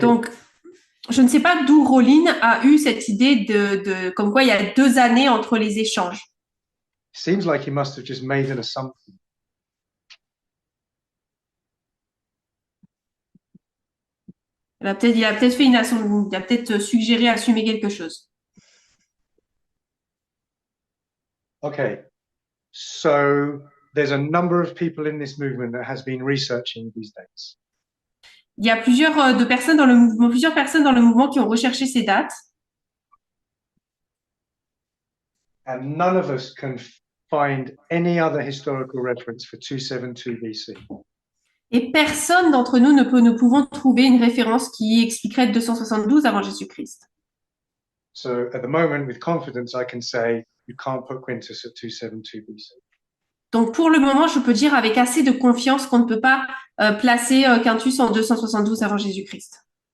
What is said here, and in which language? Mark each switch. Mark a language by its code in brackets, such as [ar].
[fr] Donc, je ne sais pas d'où Rowling a eu cette idée comme quoi il y a 2 années entre les échanges. [en] Seems like he must have just made an assumption. [fr] Il a peut-être fait il a peut-être suggéré assumer quelque chose. [en] Okay, so there's a number of people in this movement that has been researching these dates. [fr] Il y a plusieurs personnes dans le mouvement qui ont recherché ces dates, [en] And none of us can find any other historical reference for 272 BC. [fr] et personne d'entre nous ne pouvons trouver une référence qui expliquerait 272 avant Jésus-Christ. [en] So at the moment, with confidence, I can say you can't put Quintus at 272 BC. [fr] Donc pour le moment, je peux dire avec assez de confiance qu'on ne peut pas placer Quintus en 272 avant Jésus-Christ.